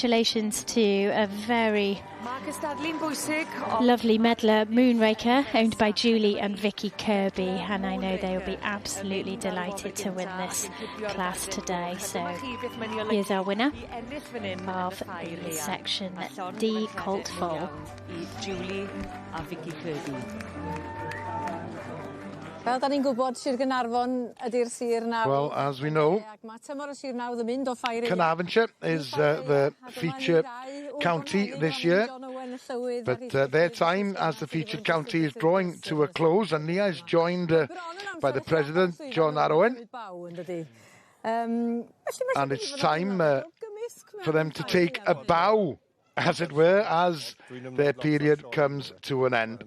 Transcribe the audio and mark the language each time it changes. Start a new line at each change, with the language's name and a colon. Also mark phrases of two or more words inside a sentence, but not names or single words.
English: So congratulations to a very Lovely medler Moonraker, owned by Julie and Vicky Kirby, and I know they will be absolutely delighted to win this class today. So here's our winner of section D Colt Foal.
Welsh: Julie a Vicky Kirby. Fel da ni'n gwybod, Sir Gaernarfon ydy'r sir nawr.
English: Well, as we know,
Welsh: Mae tymor y sir nawr yn mynd o Ffair.
English: Carnarvonshire is the feature county this year, but their time as the featured county is drawing to a close, and Nia is joined by the President, John Arwen, and it's time for them to take a bow, as it were, as their period comes to an end.